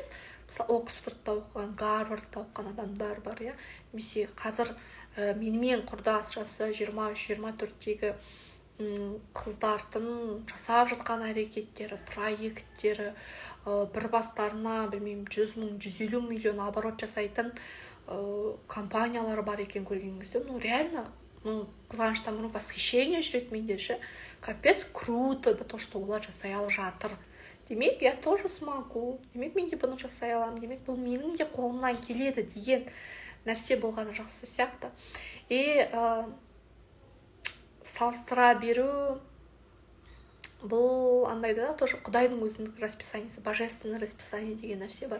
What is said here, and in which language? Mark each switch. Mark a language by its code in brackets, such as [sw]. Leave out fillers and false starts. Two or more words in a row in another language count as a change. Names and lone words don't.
[kk] Мысалы, Оксфордта оқыған, Гарвардта оқыған адамдар бар, немесе қазір менімен құрдас жасы 23-24-тегі қыздардың жасап жатқан әрекеттері, проекттері, бір бастарына, білмеймін, 100 мың, 150 миллион оборот жасайтын компаниялар бар екен көрген кезде, реально, қызғаныштан бұрын восхищение жүреді менде ше. [ru] Капец, круто, да то, что [kk] олар жасай алып жатыр. Демек, [ru] я тоже смогу. [kk] Демек, мен де бұны жасай аламын. Демек, бұл менің де қолымнан келеді деген нәрсе болғаны жақсы сияқты. Салыстыра беру, бұл андайда тоже Құдайдың өзінің расписаниесі, [ru] божественный расписание [kk] деген нәрсе бар.